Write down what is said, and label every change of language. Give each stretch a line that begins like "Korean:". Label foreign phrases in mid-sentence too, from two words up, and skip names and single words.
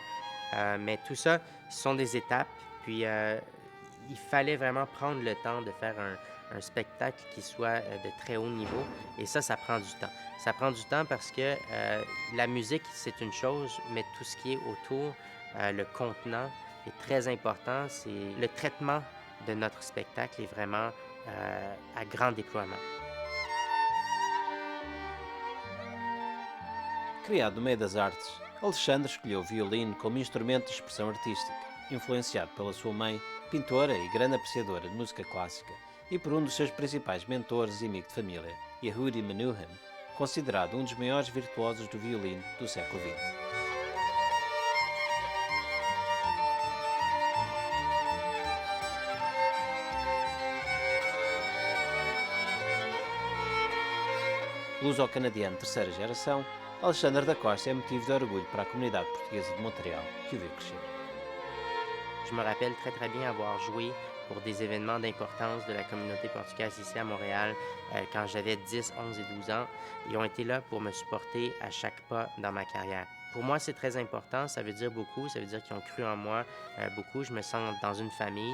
French: Mais tout ça, ce sont des étapes. Puis, il fallait vraiment prendre le temps de faire un spectacle qui soit de très haut niveau. Et ça prend du temps. Ça prend du temps parce que la musique, c'est une chose, mais tout ce qui est autour, le contenant est très important. C'est le traitement de notre spectacle est vraiment à grand déploiement.
Portuguese: Criado no meio das artes, Alexandre escolheu o violino como instrumento de expressão artística, influenciado pela sua mãe, pintora e grande apreciadora de música clássica, e por um dos seus principais mentores e amigo de família, Yehudi Menuhin, considerado um dos maiores virtuosos do violino do século XX. Luso-canadiano de terceira geração, Alexandre da Costa é motivo de orgulho para a comunidade portuguesa de Montréal, que o viu crescer.
French: Je me rappelle très bien avoir joué pour des événements d'importance de la communauté portugaise ici à Montréal quand j'avais 10, 11 et 12 ans. Ils ont été là pour me supporter à chaque pas dans ma carrière. Pour moi, c'est très important. Ça veut dire beaucoup. Ça veut dire qu'ils ont cru en moi beaucoup. Je me sens dans une famille.